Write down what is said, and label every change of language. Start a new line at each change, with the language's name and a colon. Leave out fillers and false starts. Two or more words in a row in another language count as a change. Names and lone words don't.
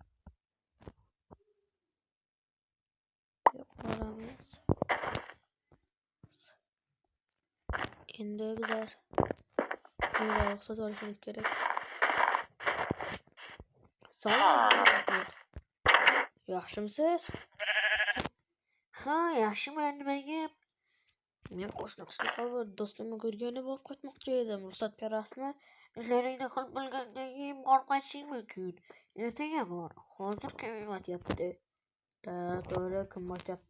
Turkish: Yok varamız. Endi bizler bir olsa çalışmamız gerek. Sağ olun.
Uzbek: Yaxshimisiz? Ha, yaxshiman, nimaga? Men qo'shniqchilik do'stimni ko'rgani bo'lib qaytmoqchi edim. Ruxsat berasizmi? Ishlaringni qilib bo'lgandan keyin borib qaytishing mumkin. Ertaga bor. Hozir kim yotyapti? To'g'ri, kim yotyapti?